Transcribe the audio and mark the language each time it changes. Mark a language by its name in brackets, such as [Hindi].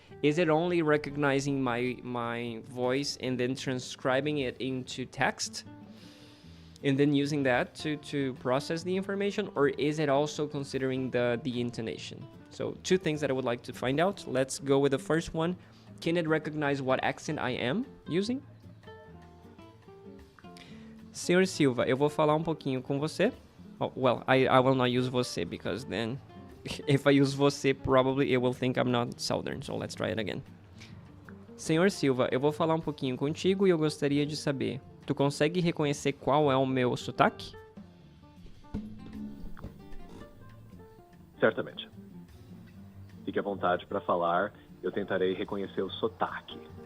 [English] Is it only recognizing my voice and then transcribing it into text and then using that to process the information? Or is it also considering the intonation? So two things that I would like to find out. Let's go with the first one. Can it recognize what accent I am using? [Portuguese] Senhor Silva, eu vou falar pouquinho com você. [English] Oh, well, I will not use você because then if I use você, probably it will think I'm not Southern. So let's try it again. [Portuguese] Senhor Silva, eu vou falar pouquinho contigo e eu gostaria de saber, tu consegue reconhecer qual é o meu sotaque? Certamente. Fique à vontade para falar, eu tentarei reconhecer o sotaque.